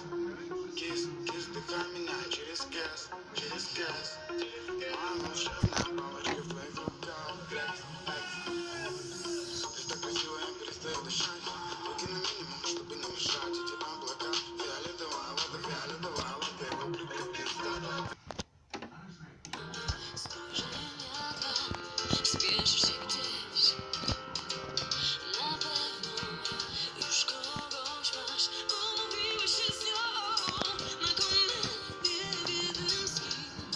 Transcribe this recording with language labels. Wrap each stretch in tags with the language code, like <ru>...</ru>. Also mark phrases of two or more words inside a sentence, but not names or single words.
<ru>Кис, кис, дыхай меня через газ. Мама, волшебная палочка в твоих руках. Флекс, флекс. Ты так красиво, я перестаю дышать. Руки на минимум, чтобы не мешать. Эти облака, фиолетовая вода, я люблю пиздата.</ru> <pl>Spieszysz się gdzieś, na pewno już kogoś masz. Umówiłeś się z nią na komedię w jednym z kin.</pl>